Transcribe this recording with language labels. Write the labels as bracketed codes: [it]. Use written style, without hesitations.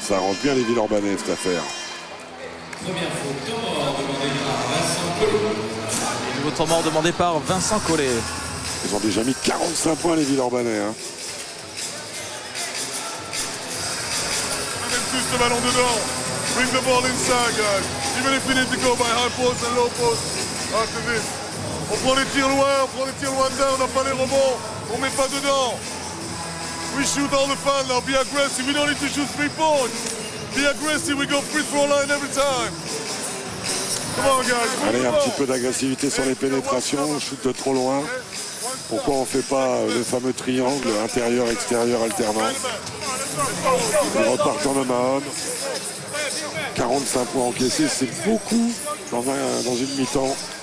[fr] Ça arrange bien les Villeurbanais, cette affaire. Première faute, temps mort demandé par Vincent Collet. Nouveau temps mort demandé par Vincent Collet. Ils ont déjà mis 45 points, les Villeurbanais. Hein. Même plus le ballon dedans. [en] Bring the ball inside, guys. Even if we need to go by high post and low post after this. [fr] On prend les tirs loin dedans, on n'a pas les rebonds, on met pas dedans. [en] We shoot all the fun now, be aggressive. We don't need to shoot 3 points. Be aggressive, we go free throw line every time. Come on, guys. [fr] Allez, un petit peu d'agressivité sur les pénétrations, shoot de trop loin. Pourquoi on ne fait pas le fameux triangle intérieur-extérieur alternant? Ils repartent en homme. 45 points encaissés, c'est beaucoup dans une mi-temps.